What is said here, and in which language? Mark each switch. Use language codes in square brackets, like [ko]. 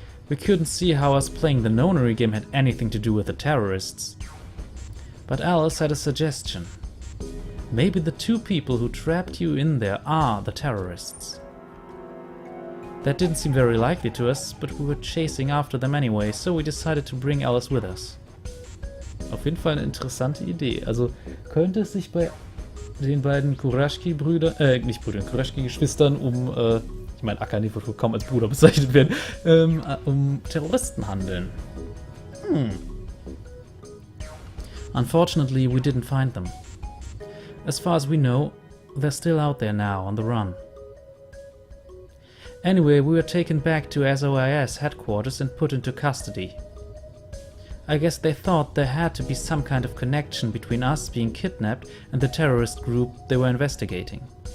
[en] We couldn't see how us playing the nonary game had anything to do with the terrorists. But Alice had a suggestion. Maybe the two people who trapped you in there are the terrorists. That didn't seem very likely to us, but we were chasing after them anyway, so we decided to bring Alice with us. [de] Auf jeden Fall eine interessante Idee. Also könnte es sich bei den beiden Kurashki-Geschwistern um, ich meine, Akane wird wohl kaum als Bruder bezeichnet werden, um Terroristen handeln. [en] Unfortunately, we didn't find them. As far as we know, they're still out there now, on the run. Anyway, we were taken back to SOIS headquarters and put into custody. I guess they thought there had to be some kind of connection between us being kidnapped and the terrorist group they were investigating.